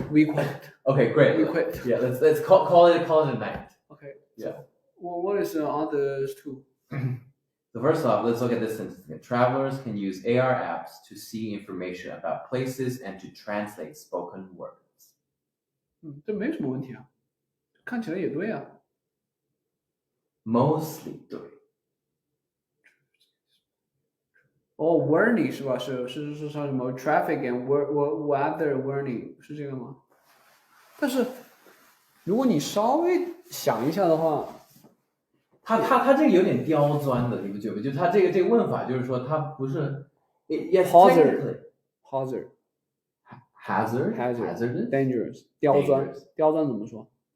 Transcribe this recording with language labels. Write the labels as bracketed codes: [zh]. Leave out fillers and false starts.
[en] We quit. Okay, great. We quit. Yeah, let's call it a night. Okay. Yeah. So, well, what is the others 2? So first off, let's look at this sentence again. Travelers can use AR apps to see information about places and to translate spoken words. [zh] 这没什么问题啊，看起来也对啊。 [en] Mostly [zh] 对。 warning 是吧？是像什么 [en] traffic and weather warning [zh] 是这个吗？但是如果你稍微想一下的话，他这个有点刁钻的，你不觉得？就他这个问法，就是说他不是 [en] yes hazard hazardous dangerous [zh] 刁钻怎么说